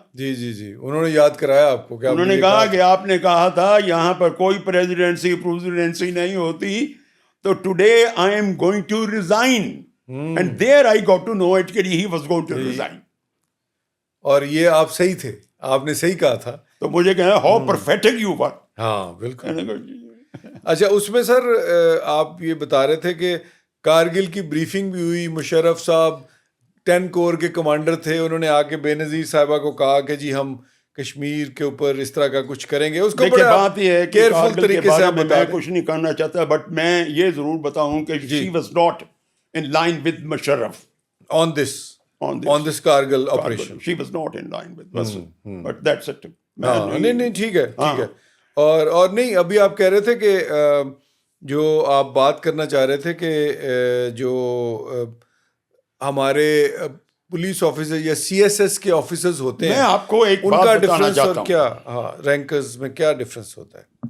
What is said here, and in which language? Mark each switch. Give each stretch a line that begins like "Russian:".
Urdu: جی انہوں نے یاد کرایا آپ کو. انہوں نے کہا کہ آپ نے کہا تھا یہاں پر کوئی پریزیڈنسی نہیں ہوتی, تو
English: Today I am going to resign. And there I got to know it کہ he was going to resign.
Urdu: اور یہ آپ صحیح تھے, آپ نے صحیح کہا تھا. تو مجھے کہا
English: How perfect you were.
Urdu: ہاں بالکل. اچھا اس میں سر آپ یہ بتا رہے تھے کہ کارگل کی بریفنگ بھی ہوئی. مشرف صاحب 10 کور کے کمانڈر تھے, انہوں نے آ کے بے نظیر صاحبہ کو کہا کہ جی ہم کشمیر کے اوپر اس طرح کا کچھ کریں گے. اس کو بڑا بات یہ ہے کہ کیئرفل طریقے سے میں کچھ نہیں کرنا چاہتا, بٹ میں یہ ضرور بتاؤں کہ
English: She was not in line with Musharraf on this Kargil operation. She was not in line with us, but that's it.
Urdu: نہیں ٹھیک ہے. اور نہیں ابھی آپ کہہ رہے تھے کہ جو آپ بات کرنا چاہ رہے تھے کہ جو ہمارے پولیس آفیسر یا سی ایس ایس کے آفیسرز ہوتے ہیں, میں آپ کو ایک ان کا ڈفرینس اور کیا رینکرز میں کیا ڈفرینس ہوتا ہے؟